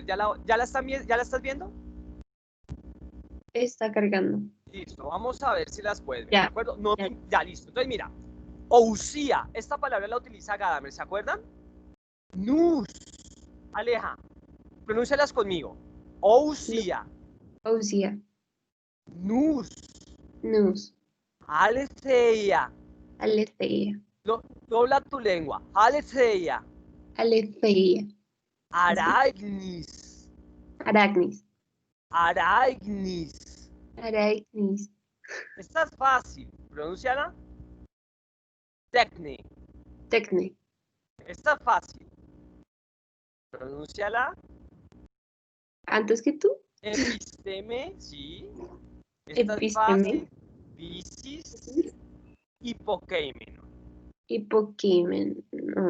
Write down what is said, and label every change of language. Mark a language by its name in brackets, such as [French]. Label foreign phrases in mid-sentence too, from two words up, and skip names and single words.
[Spanish] ¿Ya la estás viendo? Está cargando. Listo, vamos a ver si las puedes ver, Ya, ¿de acuerdo? No, ya. ya, listo. Entonces, mira, Ousía, esta palabra la utiliza Gadamer, ¿se acuerdan? Nus, Aleja, pronúncialas conmigo. Ousía, Ousía. Nus, Nus. Aletheia. Aletheia. Dobla tu lengua. Aletheia. Aletheia. Aragnis. Aracnis. Aragnis. Aracnis. Esta es fácil. Pronúnciala. Tecne. Tecne. Esta es fácil. Pronúnciala. ¿Antes que tú? Episteme, sí. Esta es Episteme. fácil. Bicis. Hipokeimen. Hipoquimen. No.